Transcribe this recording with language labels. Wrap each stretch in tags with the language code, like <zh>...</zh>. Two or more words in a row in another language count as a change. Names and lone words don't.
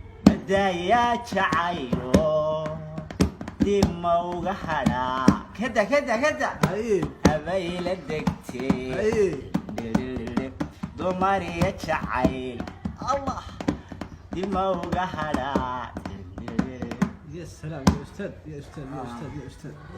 <so>Madaaya jacaylo, dib ma uga hadhaa. Ka daa, ka daa, ka daa. Haye. Abay la degtee. Haye. Dumar iyo jacayl. Allah. Dib ma uga hadhaa.</so> <ar>يا سلام، يا أستاذ، يا أستاذ، يا آه. أستاذ، يا أستاذ.</ar>